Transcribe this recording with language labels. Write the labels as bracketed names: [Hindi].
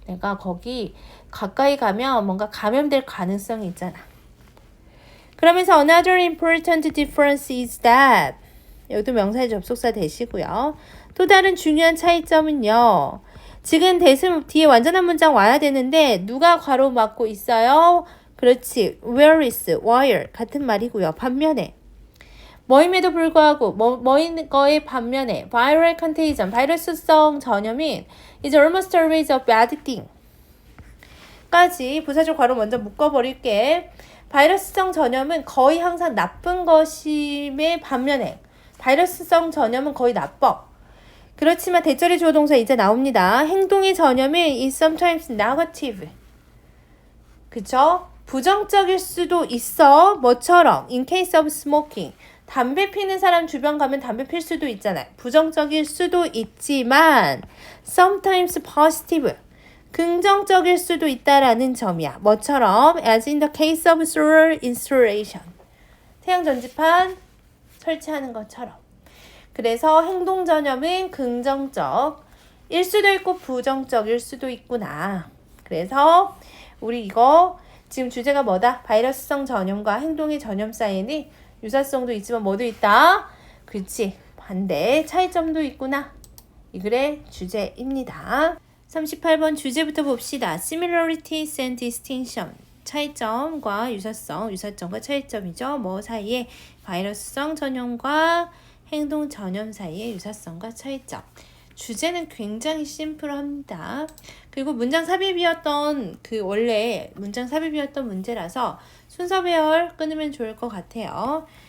[Korean] 내가 거기 가까이 가면 뭔가 감염될 가능성이 있잖아. 그러면서 [English] another important difference is that [Korean] 여기도 명사의 접속사 대시고요. 또 다른 중요한 차이점은요. 지금 대신 뒤에 완전한 문장 와야 되는데 누가 괄호 막고 있어요? 그렇지. [English] where is, where [Korean] 같은 말이고요. 반면에 뭐임에도 불구하고 뭐인 거의 반면에 [English] viral contagion, [Korean] 바이러스성 전염인 [English] is almost always a bad thing [Korean] 까지 부사적 괄호 먼저 묶어버릴게. 바이러스성 전염은 거의 항상 나쁜 것임의 반면에 바이러스성 전염은 거의 나빠. 그렇지만 대절의 주어 동사 이제 나옵니다. 행동의 전염은 [English] is sometimes negative. [Korean] 그쵸? 부정적일 수도 있어. 뭐처럼? [English] In case of smoking. [Korean] 담배 피는 사람 주변 가면 담배 필 수도 있잖아요. 부정적일 수도 있지만 [English] sometimes positive. [Korean] 긍정적일 수도 있다라는 점이야. 뭐처럼? [English] As in the case of solar installation. [Korean] 태양 전지판 설치하는 것처럼. 그래서 행동 전염은 긍정적일 수도 있고 부정적일 수도 있구나. 그래서 우리 이거 지금 주제가 뭐다? 바이러스성 전염과 행동의 전염 사이에는 유사성도 있지만 뭐도 있다? 그치. 반대 차이점도 있구나. 이 글의 주제입니다. 38번 주제부터 봅시다. [English] Similarities and distinction. [Korean] 차이점과 유사성, 유사점과 차이점이죠. 뭐 사이에 바이러스성 전염과 행동 전염 사이의 유사성과 차이점. 주제는 굉장히 심플합니다. 그리고 문장 삽입이었던 원래 문장 삽입이었던 문제라서 순서 배열 끊으면 좋을 것 같아요.